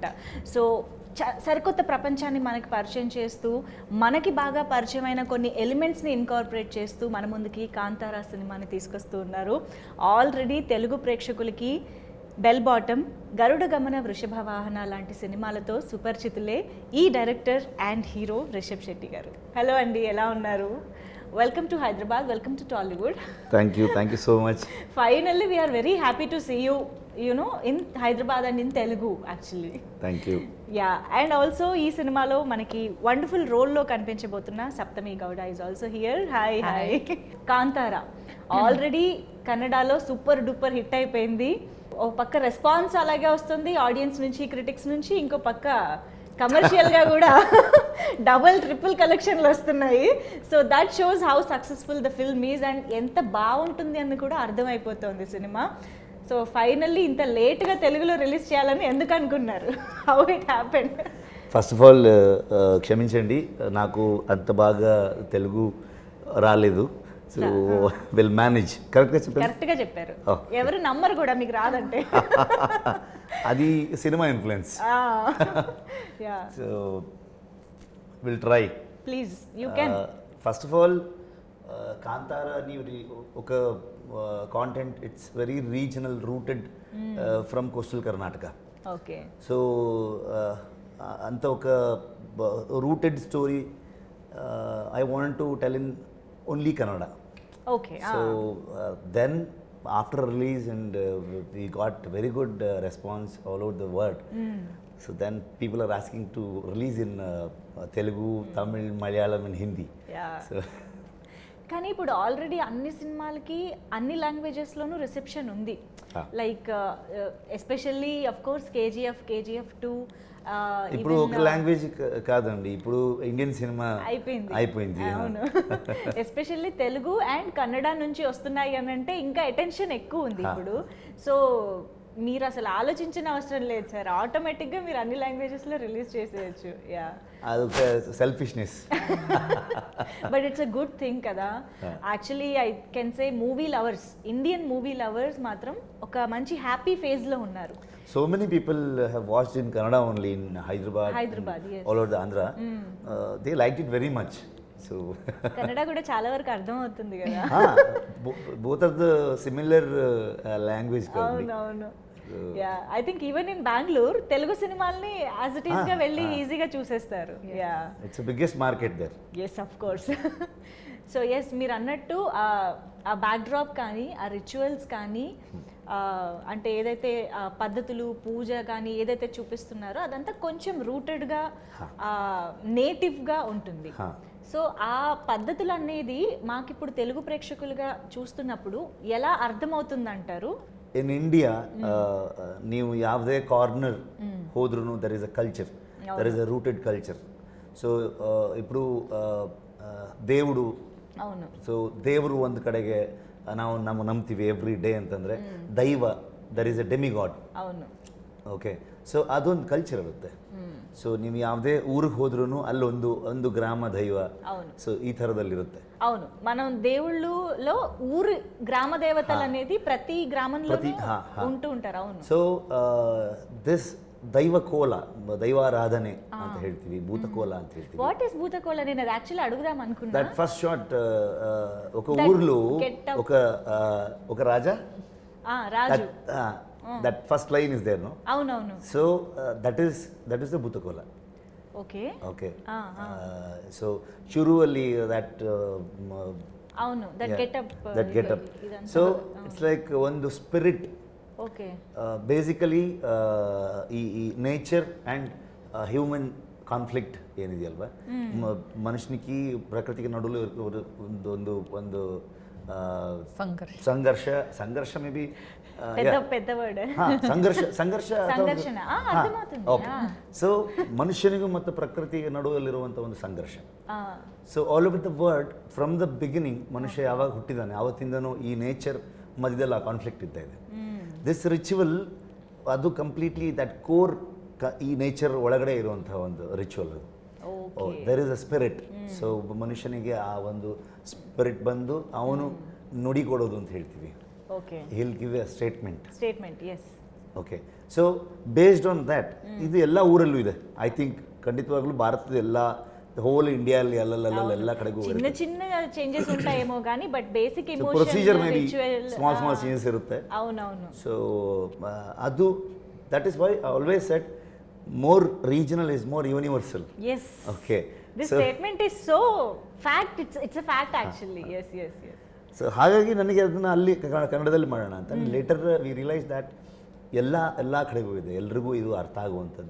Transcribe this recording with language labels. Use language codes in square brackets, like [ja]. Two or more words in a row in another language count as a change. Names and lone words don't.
[te] సో సరికొత్త ప్రపంచాన్ని మనకి పరిచయం చేస్తూ, మనకి బాగా పరిచయమైన కొన్ని ఎలిమెంట్స్ని ఇన్కార్పొరేట్ చేస్తూ మన ముందుకి కాంతారా సినిమాని తీసుకొస్తూ ఉన్నారు. ఆల్రెడీ తెలుగు ప్రేక్షకులకి బెల్ బాటమ్, గరుడ గమన, వృషభ వాహన లాంటి సినిమాలతో సుపరిచితులే ఈ [en] director and hero [te] రిషబ్ శెట్టి గారు. హలో అండి, ఎలా ఉన్నారు? [en] Welcome to Hyderabad, welcome to Tollywood. Thank you so much. Finally, we are very happy to see you, in Hyderabad and in Telugu actually. Thank you. Yeah, and also [te] ఈ సినిమాలో మనకి [en] wonderful role [te] లో కనిపించబోతున్న [en] Sapthami Gowda is also here. [te] Hi. Kantara already Kannada lo [en] super duper hit [te] అయిపోయింది. ఒక పక్క రెస్పాన్స్ అలాగే వస్తుంది ఆడియన్స్ నుంచి, క్రిటిక్స్ నుంచి, ఇంకో పక్క కమర్షియల్గా కూడా [en] double triple [te] కలెక్షన్లు వస్తున్నాయి. [en] So that shows how successful the film is and [te] ఎంత బాగుంటుంది అని కూడా అర్థమైపోతుంది సినిమా. సో ఫైనల్లీ ఇంత లేట్గా తెలుగులో రిలీజ్ చేయాలని ఎందుకు అనుకున్నారు? [en] How it happened? First of all [te] క్షమించండి, నాకు అంత బాగా తెలుగు రాలేదు. [en] So will manage. [te] కరెక్ట్గా చెప్పారు. ఎవరు నమ్మరు కూడా మీకు రాదంటే. అది [en] cinema influence. So will try. Please you can. First of all Kantara [te] అని ఒక [en] content, it's very regional, rooted from coastal Karnataka. ఓకే. So [te] అంత ఒక [en] rooted story I want to tell in only Kannada. Okay. So then after release and we got very good response all over the world. So then people are asking to release in Telugu, Tamil, Malayalam and Hindi. Yeah. So [te] కానీ ఇప్పుడు ఆల్రెడీ అన్ని సినిమాలకి అన్ని లాంగ్వేజెస్లోనూ రిసెప్షన్ ఉంది. [en] Like especially of course KGF 2 [te] ఇప్పుడు ఒక లాంగ్వేజ్ కాదండి, ఇప్పుడు [en] Indian cinema [te] అయిపోయింది. అవును. ఎస్పెషల్లీ తెలుగు అండ్ కన్నడ నుంచి వస్తున్నాయి అని అంటే ఇంకా అటెన్షన్ ఎక్కువ ఉంది ఇప్పుడు. సో మీరు అసలు ఆలోచించిన అవసరం లేదు సార్, ఆటోమేటిక్గా మీరు అన్ని లాంగ్వేజెస్లో రిలీజ్ చేసేయచ్చు. యా, అదొక సెల్ఫిష్నెస్. [en] But it's a good thing కదా. Actually I can say movie lovers, Indian movie lovers, ఇండియన్ మూవీ లవర్స్ [te] మాత్రం ఒక మంచి [en] హ్యాపీ ఫేజ్లో ఉన్నారు. So many people have watched in Kannada only in Hyderabad, yes. all over the Andhra. They liked it very much. So [te] కన్నడ కూడా చాలా వరకు అర్థం అవుతుంది కదా. [en] both of the similar language. అవును. Ya, I think even in Bengaluru [te] తెలుగు సినిమాల్ని [en] as it is [te] గా వెళ్ళి ఈజీగా చూసేస్తారు. [en] యా, It's biggest market there. Yes, of course. [te] సో ఎస్, మీరు అన్నట్టు ఆ బ్యాక్డ్రాప్ కానీ, ఆ రిచువల్స్ కానీ, అంటే ఏదైతే పద్ధతులు, పూజ కానీ ఏదైతే చూపిస్తున్నారో అదంతా కొంచెం రూటెడ్గా, నేటివ్గా ఉంటుంది. సో ఆ పద్ధతులు అనేది మాకు ఇప్పుడు తెలుగు ప్రేక్షకులుగా చూస్తున్నప్పుడు ఎలా అర్థమవుతుందంటారు? [en] In India [kn] ನೀವು ಯಾವುದೇ ಕಾರ್ನರ್ ಹೋದ್ರೂ [en] There is a culture, there is a rooted culture. [te] ಸೊ ఇప్పుడు దేవుడు, అవును, [kn] ಸೊ ದೇವರು ಒಂದು ಕಡೆಗೆ ನಾವು ನಂಬ್ತೀವಿ [en] every day [kn] ಅಂತಂದರೆ ದೈವ, [en] there is a demigod. [te] అవును. [kn] ಓಕೆ, ಸೊ ಅದೊಂದು ಕಲ್ಚರ್ ಇರುತ್ತೆ. ಸೊ ನೀವು ಯಾವುದೇ ಊರಿಗೆ ಹೋದ್ರೂ ಅಲ್ಲೊಂದು ಗ್ರಾಮ ದೈವ, ಸೊ ಈ ಥರದಲ್ಲಿರುತ್ತೆ. [te] అవును, మనం దేవుళ్ళలో ఊరు గ్రామ దేవతలు అనేది ప్రతి గ్రామంలో ఉంటూ ఉంటారు. అవును. [en] So this [kn] దైవకోల, దైవారాధನೆ ಅಂತ ಹೇಳ್ತೀವಿ, భూతకోల ಅಂತ ಹೇಳ್ತೀವಿ. [en] What is [te] భూతకోల? నేను అది యాక్చువల్లీ అడుగుదాం అనుకున్నా. [en] That first shot, [te] ఒక ఊర్లో ఒక రాజా, రాజు, [en] That first line is there, no? [te] అవునవును. [en] So that is the Bhutakola. ఓకే. [kn] సో ಶುರುವಲ್ಲಿ ದಟ್ [te] అవును, [en] That getup. So it's like [kn] ಒಂದು ಸ್ಪಿರಿಟ್. [en] ఓకే. Basically ee nature and human conflict [te] ఏనిది అಲ್ವಾ, మనుషునికి ప్రకృతికి నడులో ಒಂದು సంఘర్ష మేబీ పెద్ద వర్డ్. [kn] ಸಂಘರ್ಷ. ಸೊ ಮನುಷ್ಯನಿಗೂ ಮತ್ತು ಪ್ರಕೃತಿಗೆ ನಡುವಲ್ಲಿರುವಂಥ ಒಂದು ಸಂಘರ್ಷ. ಸೊ [en] All over the world, from the beginning [kn] ಮನುಷ್ಯ ಯಾವಾಗ ಹುಟ್ಟಿದಾನೆ ಆವತ್ತಿಂದನೂ ಈ ನೇಚರ್ ಮಧ್ಯದಲ್ಲಿ ಆ ಕಾನ್ಫ್ಲಿಕ್ಟ್ ಇದ್ದ ಇದೆ. [en] This ritual [kn] ಅದು [en] completely that core [kn] ಈ ನೇಚರ್ ಒಳಗಡೆ ಇರುವಂತಹ ಒಂದು ರಿಚುವಲ್ ಅದು. [en] There is a spirit. [kn] ಸೊ ಮನುಷ್ಯನಿಗೆ ಆ ಒಂದು ಸ್ಪಿರಿಟ್ ಬಂದು ಅವನು ನುಡಿ ಕೊಡೋದು ಅಂತ ಹೇಳ್ತೀವಿ. [en] ಓಕೆ, He'll give a statement. ಎಸ್. Okay, so based on that [kn] ಇದು ಎಲ್ಲ ಊರಲ್ಲೂ ಇದೆ. [en] I think [kn] ಖಂಡಿತವಾಗ್ಲೂ ಭಾರತದ ಎಲ್ಲ ಹೋಲ್ ಇಂಡಿಯಾಲ್ಲಿ ಎಲ್ಲ ಕಡೆಗೂ [te] చిన్న చిన్న చేంజస్ ఉంటాయేమో కానీ [en] but basic emotion Procedure maybe small changes ಇರುತ್ತೆ. [te] అవునవును. [en] ಸೊ ಅದು that is why I always said more regional is more universal. Yes. Okay. This statement is so fact. It's a fact actually. Yes. [kn] ಸೊ ಹಾಗಾಗಿ ನನಗೆ ಅದನ್ನು ಅಲ್ಲಿ ಕನ್ನಡದಲ್ಲಿ ಮಾಡೋಣ ಅಂತ. [en] Later we realise that [kn] ಎಲ್ಲ ಕಡೆಗೂ ಇದೆ, ಎಲ್ರಿಗೂ ಇದು ಅರ್ಥ ಆಗುವಂಥದ್ದು.